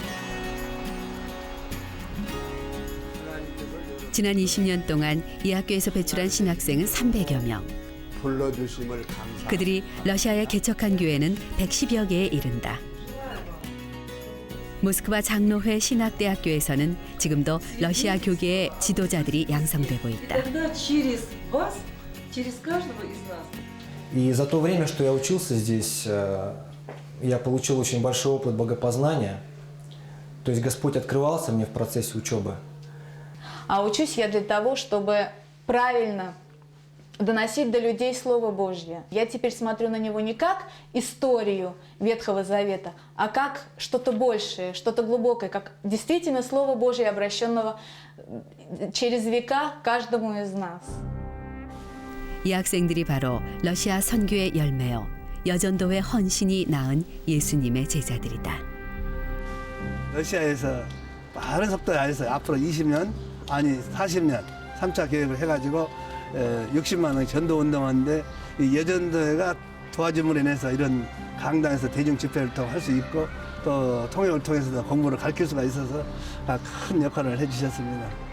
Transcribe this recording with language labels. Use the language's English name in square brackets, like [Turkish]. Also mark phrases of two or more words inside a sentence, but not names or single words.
[Korean] 지난 20년 동안 이 학교에서 배출한 신학생은 300여 명. 불러주심을 감사. 그들이 러시아에 개척한 교회는 110여 개에 이른다. 모스크바 장로회 신학대학교에서는 지금도 러시아 교계의 지도자들이 양성되고 있다. [Russian] И за то время, что я учился здесь, я получил очень большой опыт богопознания. То есть Господь открывался мне в процессе учебы. А учусь я для того, чтобы правильно доносить до людей Слово Божье. Я теперь смотрю на него не как историю Ветхого Завета, а как что-то большее, что-то глубокое, как действительно Слово Божье, обращенного через века каждому из нас. [Korean] 이 학생들이 바로 러시아 선교의 열매요, 여전도회 헌신이 낳은 예수님의 제자들이다. 러시아에서 빠른 속도 안에서 앞으로 20년, 아니 40년 3차 계획을 해가지고 60만 원 전도 운동하는데 이 여전도회가 도와줌으로 인해서 이런 강당에서 대중 집회를 할 수 있고 또 통역을 통해서도 공부를 가르칠 수가 있어서 큰 역할을 해주셨습니다.